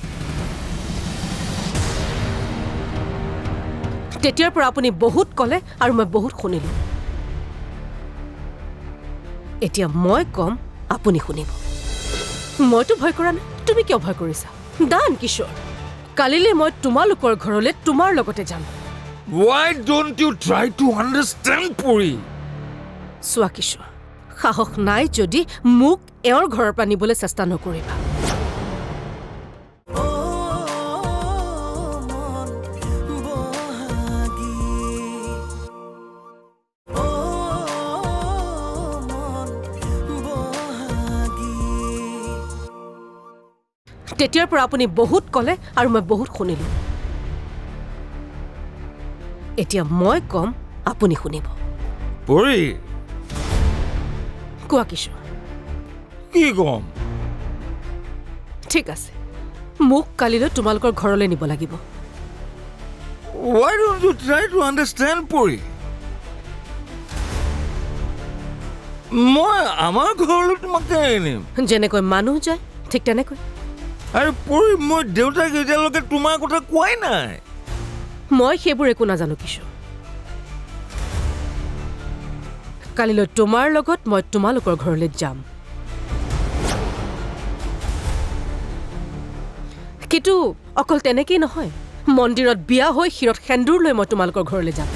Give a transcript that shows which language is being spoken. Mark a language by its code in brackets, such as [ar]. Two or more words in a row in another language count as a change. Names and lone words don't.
[as] তেতিয়াৰ পৰা আপুনি বহুত ক'লে আৰু মই বহুত শুনিলোঁ। এতিয়া মই ক'ম, আপুনি শুনিব। মইতো ভয় কৰা নাই, তুমি কিয় ভয় কৰিছা? দান কিশোৰ, কালিলৈ মই তোমালোকৰ ঘৰলৈ তোমাৰ লগতে যাম। [en] Why don't you try to understand, Puri? [as] চোৱা কিশোৰ, সাহস নাই যদি মোক এওঁৰ ঘৰৰ পৰা নিবলৈ চেষ্টা নকৰিবা ও মন বহাগী ও মন বহাগী তেতিয়াৰ পৰা আপুনি বহুত ক'লে আৰু মই বহুত শুনিলোঁ এতিয়া মই কম আপুনি শুনিব পৰি কোৱা কিশোৰ কি কম ঠিক আছে মোক কালিলৈ তোমালোকৰ ঘৰলৈ নিব লাগিব [en] Why don't you try to understand, [as] পৰি মই আমাৰ ঘৰলৈ তোমাকে আনিম যেনেকৈ মানুহ যায় ঠিক তেনেকৈ আৰু পৰি মই দেউতাক এতিয়ালৈকে তোমাৰ কথা কোৱাই নাই মই সেইবোৰ একো নাজানো কিশোৰ কালিলৈ তোমাৰ লগত মই তোমালোকৰ ঘৰলৈ যাম কিন্তু অকল তেনেকেই নহয় মন্দিৰত বিয়া হৈ শিৰত সেন্দুৰ লৈ মই তোমালোকৰ ঘৰলৈ যাম